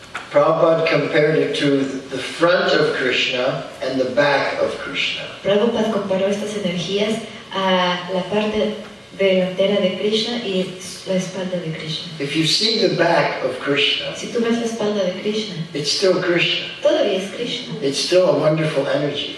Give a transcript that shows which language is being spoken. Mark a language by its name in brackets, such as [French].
[English] Prabhupada compared it to the front of Krishna and the back of Krishna. [Spanish] Prabhupada comparó estas energías a la parte delantera de Krishna y la espalda de Krishna. [English] If you see the back of Krishna, [Spanish] Si tú ves la espalda de Krishna, [English] it's still Krishna. [Spanish] todavía es Krishna. [English] It's still a wonderful energy.